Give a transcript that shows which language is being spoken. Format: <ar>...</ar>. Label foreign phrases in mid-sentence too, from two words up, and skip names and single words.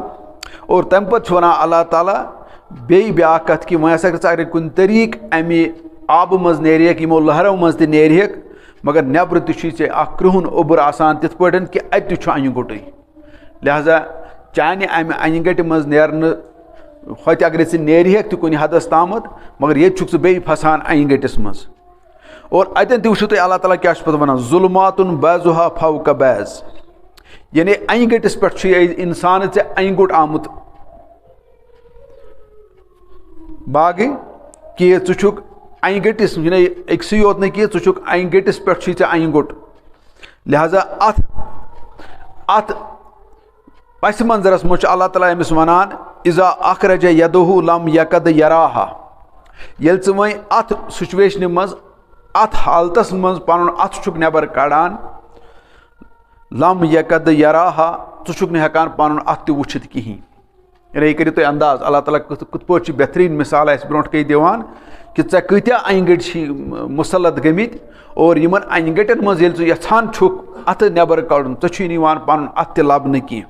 <ks>اور تَمہِ پَتہٕ چھُ وَنان اللہ تعالیٰ بیٚیہِ بیٛاکھ کَتھ کہِ وۄنۍ ہسا گژھِ اگر کُنہِ طریٖقہٕ اَمہِ آبہٕ منٛز نیرِہٮ۪کھ، یِمو لہرو منٛز تہِ نیرِہٮ۪کھ، مگر نیٚبرٕ تہِ چھُے ژےٚ اکھ کرٛہُن اوٚبُر آسان تِتھ پٲٹھۍ کہِ اَتہِ تہِ چھُ اَنہِ گوٚٹٕے. لہذا چانہِ اَمہِ اَنہِ گَٹہِ منٛز نیرنہٕ ہوٚتہِ اگرے ژٕ نیرِہٮ۪کھ تہِ کُنہِ حدس تامَتھ، مگر ییٚتہِ چھُکھ ژٕ بیٚیہِ پھسان اَنہِ گٔٹِس منٛز. اور اَتٮ۪ن تہِ وٕچھِو تُہۍ اللہ تعالیٰ کیٛاہ چھُ پَتہٕ وَنان</ks> <ar>ظُلماتُن بعضُہا فوقَ بعض،</ar> <ks>یعنی اَنہِ گٔٹِس پٮ۪ٹھ چھُے اِنسانہٕ ژےٚ اَنہِ گوٚٹ آمُت باغٕے کہِ ژٕ چھُکھ اَنہِ گٔٹِس، یعنی أکسٕے یوت نہٕ کینٛہہ، ژٕ چھُکھ اَنہِ گٔٹِس پٮ۪ٹھ چھُے ژےٚ اَنہِ گوٚٹ. لہذا اَتھ پَسہِ منظرَس منٛز چھُ اللہ تعالیٰ أمِس وَنان</ks> <ar>اِذا اخرج یدہُ لم یکد یراہا،</ar> <ks>ییٚلہِ ژٕ وۄنۍ اَتھ سُچویشنہِ منٛز اَتھ حالتَس منٛز پَنُن اَتھٕ چھُکھ نٮ۪بر کڑان،</ks> <ar>لم یکد یراہا،</ar> <ks>ژٕ چھُکھ نہٕ ہٮ۪کان پَنُن اَتھٕ تہِ وٕچھِتھ کِہیٖنۍ. یعنی یہِ کٔرِو تُہۍ انداز اللہ تعالیٰ کِتھ پٲٹھۍ چھُ بہتریٖن مِثال اَسہِ برونٛٹھ کَنۍ دِوان کہِ ژےٚ کۭتیاہ اَنہِ گٔٹۍ چھی مُسلط گٔمٕتۍ، اور یِمن اَنہِ گٔٹٮ۪ن منٛز ییٚلہِ ژٕ یژھان چھُکھ اَتھٕ نٮ۪بر کڑُن ژےٚ چھُے نہٕ یِوان پَنُن اَتھٕ تہِ لَبنہٕ کینٛہہ.</ks>